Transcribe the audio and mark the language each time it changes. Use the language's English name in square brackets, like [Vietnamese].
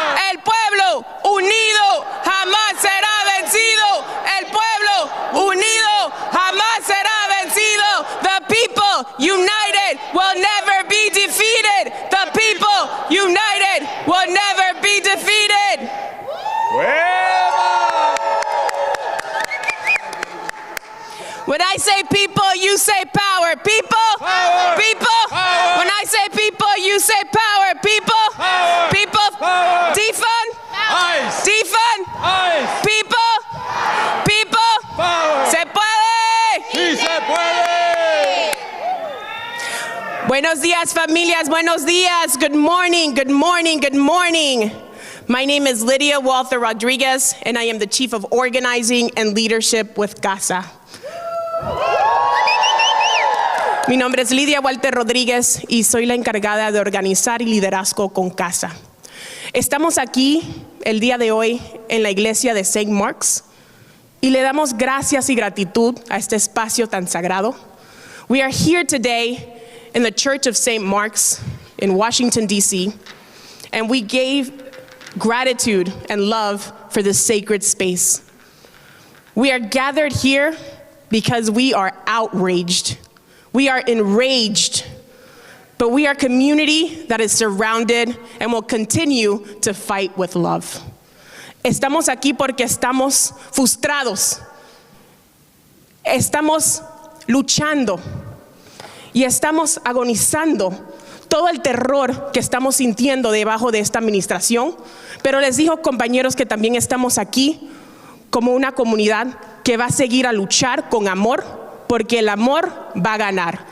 [Spanish] El pueblo unido jamás será vencido. El pueblo unido jamás será vencido. [English] The people united will never be defeated. The people united will never be defeated. When I say people, you say power. People, Power. people. Power. When I say people, you say power. People, Power. people. Power. Defund, ICE. defund. ICE. People, people. Power. [Spanish] Se puede. Sí se puede. Buenos días, familias. Buenos días. [English] Good morning. Good morning. Good morning. My name is Lydia Walther Rodriguez, and I am the Chief of Organizing and Leadership with CASA. [Spanish] Mi nombre es Lidia Walter Rodríguez y soy la encargada de organizar y liderazgo con CASA. Estamos aquí el día de hoy en la iglesia de St. Mark's y le damos gracias y gratitud a este espacio tan sagrado. [English] We are here today in the Church of St. Mark's in Washington, D.C., and we gave gratitude and love for this sacred space. We are gathered here because we are outraged. We are enraged, but we are a community that is surrounded and will continue to fight with love. [Spanish] Estamos aquí porque estamos frustrados. Estamos luchando y estamos agonizando todo el terror que estamos sintiendo debajo de esta administración. Pero les digo, compañeros, que también estamos aquí como una comunidad que va a seguir a luchar con amor, porque el amor va a ganar.